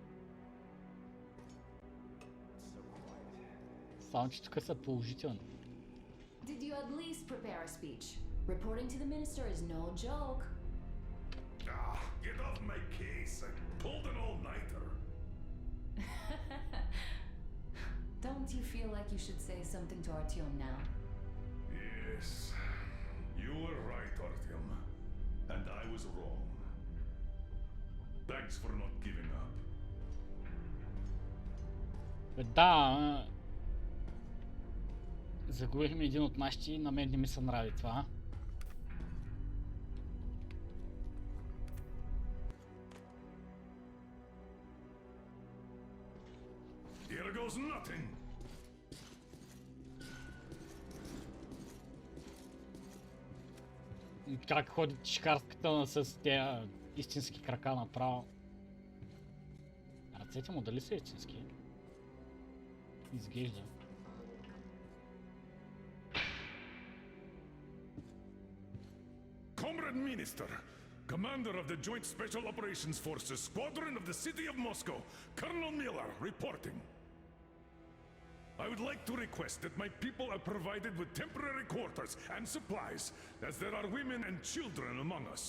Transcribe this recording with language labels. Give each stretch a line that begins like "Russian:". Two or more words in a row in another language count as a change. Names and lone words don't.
Bulgarian: Само че тук са положителни.
English: Did you at least prepare a speech? Reporting to the minister is no joke. Ah, get off my case. I pulled an all-nighter. Don't you feel like you should say something to Artyom now? Yes, you were right, Artyom. And I was wrong. Thanks for not giving up.
Bulgarian: Да, загубихме един от нашите и на мен не ми се нрави това.
English: Here goes nothing.
Bulgarian: Как ходи чешкарската с тези истински крака направо. Ръцете му дали са истински? Изглежда.
English: Comrade Minister, Commander of the Joint Special Operations Forces, Squadron of the City of Moscow, Colonel Miller, reporting. I would like to request that my people are provided with temporary quarters and supplies, as there are women and children among us.